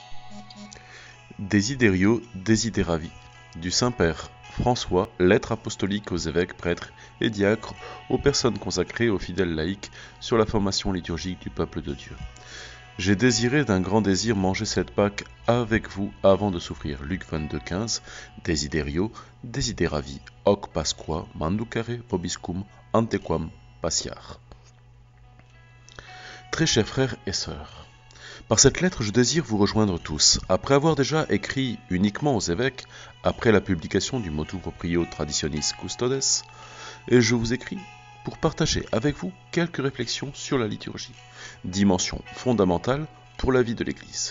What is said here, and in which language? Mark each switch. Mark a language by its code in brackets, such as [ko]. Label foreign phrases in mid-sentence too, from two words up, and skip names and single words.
[fr] Desiderio Desideravi du Saint-Père François, lettre apostolique aux évêques, prêtres et diacres, aux personnes consacrées, aux fidèles laïcs, sur la formation liturgique du peuple de Dieu. J'ai désiré d'un grand désir manger cette Pâque avec vous avant de souffrir. Luc 22,15. [la] Desiderio Desideravi hoc Pasqua manducare vobiscum antequam passiar. [fr] Très chers frères et sœurs, par cette lettre, je désire vous rejoindre tous. Après avoir déjà écrit uniquement aux évêques, après la publication du Motu Proprio Traditionis Custodes, et je vous écris pour partager avec vous quelques réflexions sur la liturgie, dimension fondamentale pour la vie de l'Église.